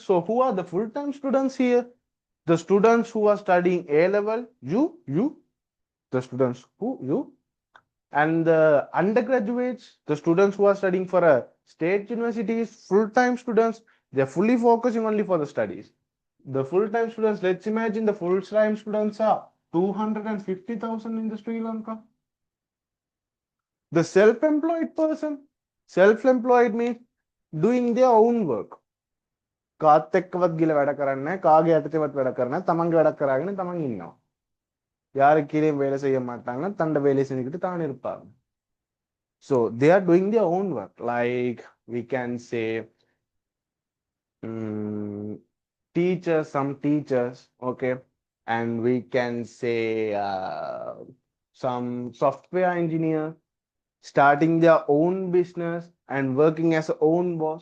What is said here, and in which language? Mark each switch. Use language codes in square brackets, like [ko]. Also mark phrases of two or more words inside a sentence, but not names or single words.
[en] So who are the full-time students here? The students who are studying A level, you, the students who, you, and the undergraduates, the students who are studying for a state universities, full-time students, they're fully focusing only for the studies. The full-time students, let's imagine the full-time students are 250,000 in the Sri Lanka. The self-employed person, self-employed means doing their own work. [si] කාත් එක්කවත් ගිල වැඩ කරන්නේ කාගේ යටතේවත් වැඩ කරන්නේ තමන්ගේ වැඩක් කරාගෙන තමන් ඉන්නවා. [ta] யாருக்கு கீழேயும் வேலை செய்ய மாட்டாங்க, தண்ட வேலை செஞ்சுக்கிட்டு தான் இருப்பாங்க. [en] So they are doing their own work, like we can say teachers, some teachers, okay, and we can say some software engineer starting their own business and working as a own boss.